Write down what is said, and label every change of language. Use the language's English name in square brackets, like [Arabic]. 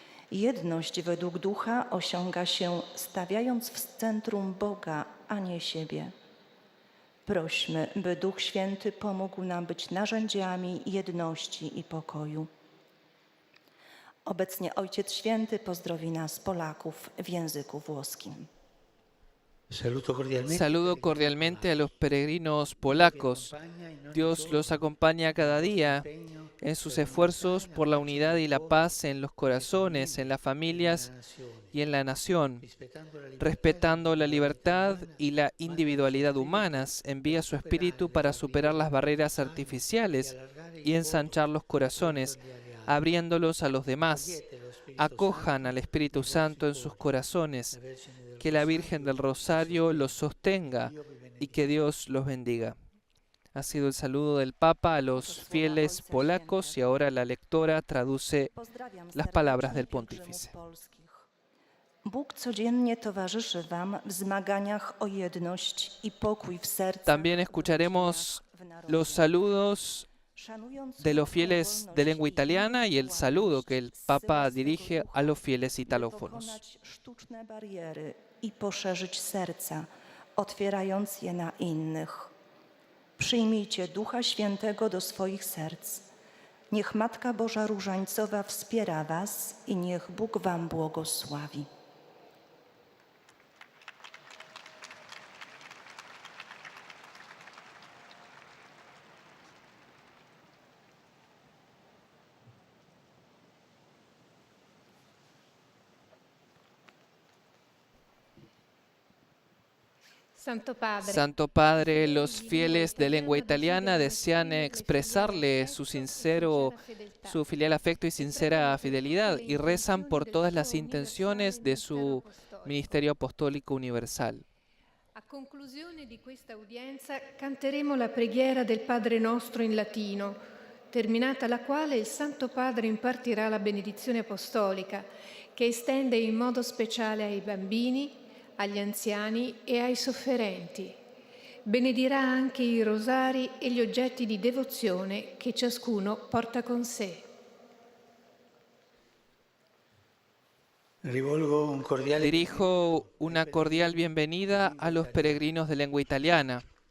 [Polish] Jedność według Ducha osiąga się stawiając w centrum Boga, a nie siebie. Prośmy, by Duch Święty pomógł nam być narzędziami jedności i pokoju. Obecnie Ojciec Święty pozdrowi nas, Polaków, w języku włoskim. [Spanish] Saludo cordialmente a los peregrinos polacos. Dios los acompaña cada día en sus esfuerzos por la unidad y la paz en los corazones, en las familias y en la nación. Respetando la libertad y la individualidad humanas, envía su Espíritu para superar las barreras artificiales y ensanchar los corazones, abriéndolos a los demás. Acojan al Espíritu Santo en sus corazones, que la Virgen del Rosario los sostenga y que Dios los bendiga. Ha sido el saludo del Papa a los fieles polacos y ahora la lectora traduce las palabras del pontífice. [Polish] Bóg codziennie towarzyszy wam w zmaganiach o jedność i pokój w sercach. [Spanish] También escucharemos los saludos de los fieles de lengua italiana y el saludo que el Papa dirige a los fieles italófonos. [Polish] Sztuczne bariery i poszerzyć serca, otwierając je na innych. Przyjmijcie Ducha Świętego do swoich serc. Niech Matka Boża Różańcowa wspiera was i niech Bóg wam błogosławi. [Spanish] Santo Padre, los fieles de lengua italiana desean expresarle su filial afecto y sincera fidelidad y rezan por todas las intenciones de su ministerio apostólico universal. [Italian] A conclusione di questa udienza canteremo la preghiera del Padre Nostro in latino, terminata la quale il Santo Padre impartirà la benedizione apostolica, che estende in modo speciale ai bambini, agli anziani e ai sofferenti. Benedirà anche i rosari e gli oggetti di devozione che ciascuno porta con sé. [Spanish] Dirijo una cordial bienvenida a los peregrinos de lengua italiana.